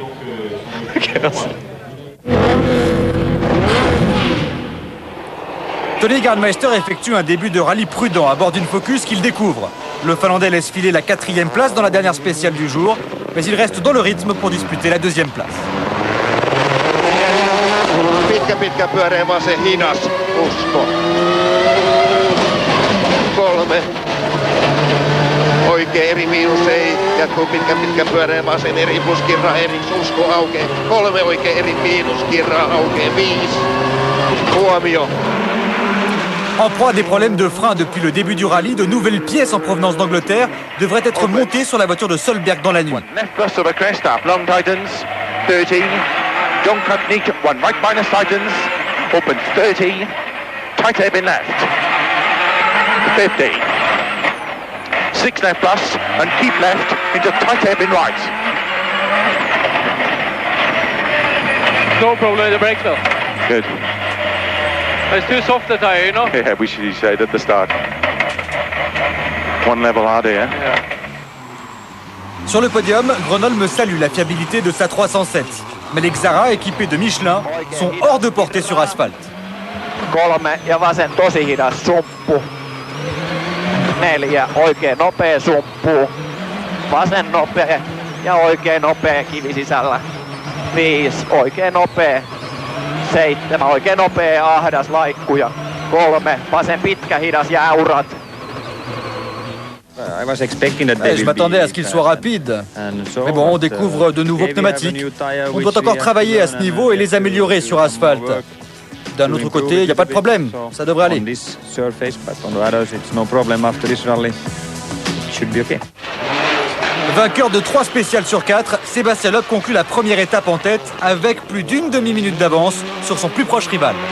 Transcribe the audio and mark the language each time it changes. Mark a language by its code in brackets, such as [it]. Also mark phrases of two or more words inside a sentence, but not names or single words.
[fr] Ok, merci. Tony Gardmeister effectue un début de rallye prudent à bord d'une Focus qu'il découvre. Le Finlandais laisse filer la 4e place dans la dernière spéciale du jour, mais il reste dans le rythme pour disputer la 2e place. [fi] Pitkä pyöreä vasen hidas, Usko. 3. Oikea eri miinus ei. Jatkuu pitkä pyöreä vasen eri plus kirra eri Usko aukee. 3 oikea eri miinus kirra aukee 5. Huomio. [fr] En proie à des problèmes de frein depuis le début du rallye, de nouvelles pièces en provenance d'Angleterre devraient être montées sur la voiture de Solberg dans la nuit. [en] Left bus of a crest up, long tightens, 13. John Kutnik, 1 right minus tightens, open 30. Tight hairpin left, 50. 6 left plus, and keep left into tight hairpin right. No problem with the brakes though. Good. It's too soft the tire, you know? Yeah, we should have said at the start. 1 level harder, yeah? Yeah. [fr] Sur le podium, Gronholm salue la fiabilité de sa 307. Mais les Xara équipés de Michelin sont hors de portée sur asphalte. [fi] 3 ja vasen tosi hidas sumppu. 4 oikein nopea sumppu. Vasen nopea ja oikein nopea kivi sisällä. 5 oikein nopea. 7 oikein nopea ahdas laikku ja 3 vasen pitkä hidas jäurät. [fr] Je m'attendais à ce qu'il soit rapide. Mais bon, on découvre de nouveaux pneumatiques. On doit encore travailler à ce niveau et les améliorer sur asphalte. D'un autre côté, il n'y a pas de problème. Ça devrait aller. Vainqueur de 3 spéciales sur 4, Sébastien Loeb conclut la première étape en tête avec plus d'une demi-minute d'avance sur son plus proche rival.